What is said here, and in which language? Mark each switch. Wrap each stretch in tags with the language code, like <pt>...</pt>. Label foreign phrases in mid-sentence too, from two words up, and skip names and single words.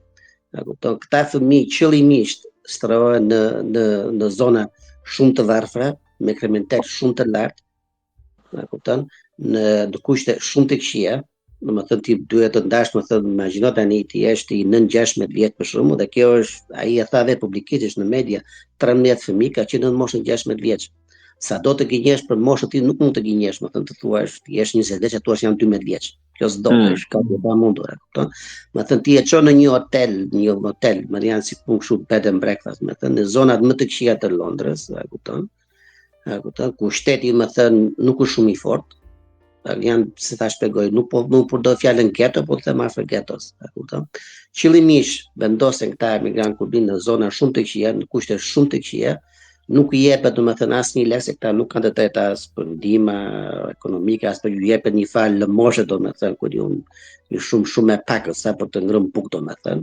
<sq>Këta fëmijë qëllimisht shtrohen në zona shumë të varfra, me kriminalitet shumë të lartë, në kushte shumë të këqija, domethënë ti duhet të ndash, domethënë imagjino tani ti je i 9-16 vjet për shkakun dhe kjo është, ai e tha vetë publikisht në media, 13 fëmijë ka qenë në moshën 16 vjeç. Sa do të gënjesh për moshën ti nuk mund të gënjesh, domethënë të thuash ti je 20 vjeç, thua jam 12 vjeç. Kjo s'do, është ka të pamundur, kupton? Domethënë ti e çon në një hotel, më janë si punë kështu</sq> <en>bed and breakfast,</en> <sq>domethënë në zonat më të këqija të Londrës, kupton? Ku shteti domethënë nuk është shumë i fortë. Janë, si ta shpjegoj, nuk përdor fjalën ghetto, po them afër ghettos, kupton? Qëllimisht vendosen këta emigrantë kur vinë në zona shumë të këqija, në kushte shumë të këqija, nuk i jepet domethënë asnjë lek se këta nuk kanë të drejta as për ndihmë ekonomike, as për ju jepet një fal lëmoshe domethënë kur ju shumë e pak sa për të ngrënë bukë domethënë.</sq>